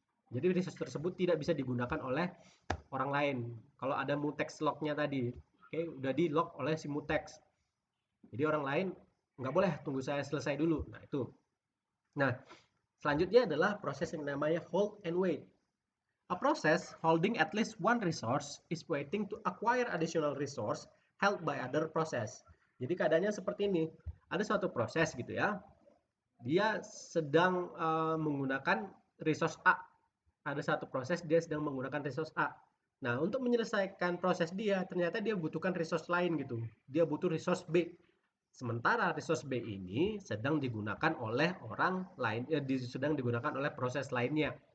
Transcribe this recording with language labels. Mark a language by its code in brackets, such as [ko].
[id] Jadi resource tersebut tidak bisa digunakan oleh orang lain. Kalau ada mutex lock-nya tadi, oke, udah di lock oleh si mutex. Jadi orang lain nggak boleh tunggu saya selesai dulu. Nah itu. Nah selanjutnya adalah proses yang namanya hold and wait. [en] A process holding at least one resource is waiting to acquire additional resource held by other process. [id] Jadi keadaannya seperti ini. Ada suatu proses gitu ya, dia sedang menggunakan resource A. Ada satu proses dia sedang menggunakan resource A. Nah, untuk menyelesaikan proses dia, ternyata dia butuhkan resource lain gitu. Dia butuh resource B. Sementara resource B ini sedang digunakan oleh orang lain, sedang digunakan oleh proses lainnya.